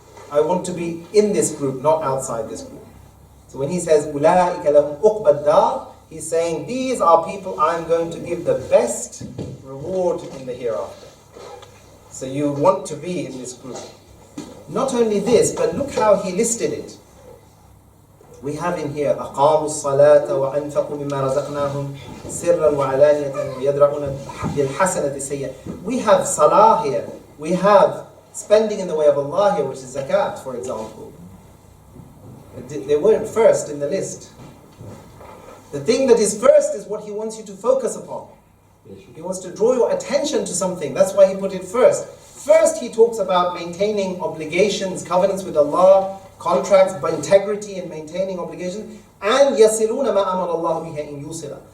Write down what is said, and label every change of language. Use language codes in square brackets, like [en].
[en] I want to be in this group, not outside this group. So when He says, [ar] أُولَٰئِكَ لَهُمْ أُقْبَى الدَّارِ, [en] He's saying, these are people I'm going to give the best reward in the hereafter. So you want to be in this group. Not only this, but look how He listed it. We have in here [ar] أقاموا الصلاة وأنفقوا مما رزقناهم سرا وعلانية ويدرؤون بالحسنة السيئة. [en] We have salah here. We have spending in the way of Allah here, which is zakat, for example. They weren't first in the list. The thing that is first is what He wants you to focus upon. He wants to draw your attention to something. That's why He put it first. First, He talks about maintaining obligations, covenants with Allah, contracts, but integrity in maintaining obligations, and [ar] يَصِلُونَ مَا أَمَرَ اللَّهُ بِهِ إِن يُوصِلَ.